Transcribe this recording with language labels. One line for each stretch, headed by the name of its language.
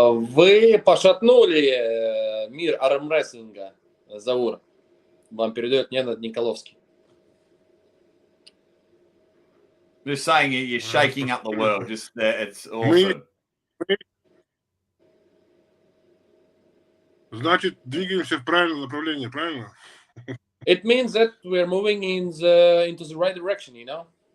Russian: Вы пошатнули мир армрестлинга, Заур. Вам передает Ненад Николовский.
English: Just saying you're shaking up the world. Just it's awesome.
Russian: Значит, двигаемся в правильном направлении, правильно?
English: It means that we're moving into the right direction, you know?